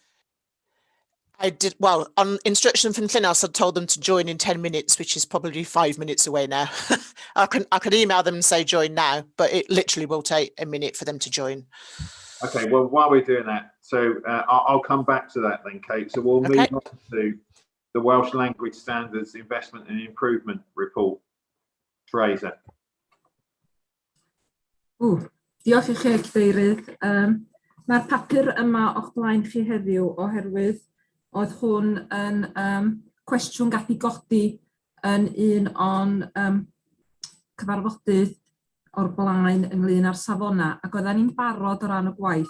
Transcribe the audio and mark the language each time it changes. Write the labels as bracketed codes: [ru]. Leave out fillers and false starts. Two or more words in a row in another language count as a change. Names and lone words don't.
[en] I did, well, on instruction from Llynnos, I told them to join in 10 minutes, which is probably 5 minutes away now. I can email them and say join now, but it literally will take a minute for them to join. Okay, well, while we're doing that, so I'll come back to that then, Kate. So we'll move on to the Welsh Language Standards Investment and Improvement Report. Fraser. [cy] Diolch i chi, Cadeirydd. Mae'r papur yma o'ch blaen chi heddiw oherwydd oedd hwn yn cwestiwn gath I godi yn un o'n cyfarfodydd o'r blaen ynglyn â'r safona, ac oedden ni'n barod o ran y gwaith.